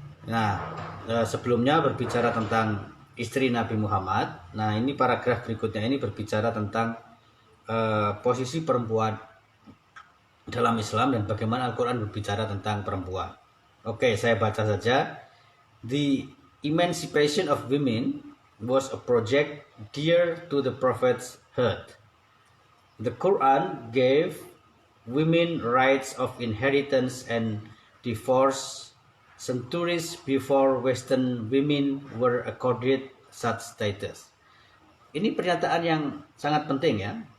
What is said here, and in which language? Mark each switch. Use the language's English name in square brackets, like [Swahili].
[Indonesian] Nah, sebelumnya berbicara tentang istri Nabi Muhammad. Nah, ini paragraf berikutnya ini berbicara tentang posisi perempuan dalam Islam dan bagaimana Al-Quran berbicara tentang perempuan. Oke, saya baca saja. [English] The emancipation of women was a project dear to the Prophet's heart. The Quran gave women rights of inheritance and divorce centuries before Western women were accorded such status. [Indonesian] Ini pernyataan yang sangat penting ya.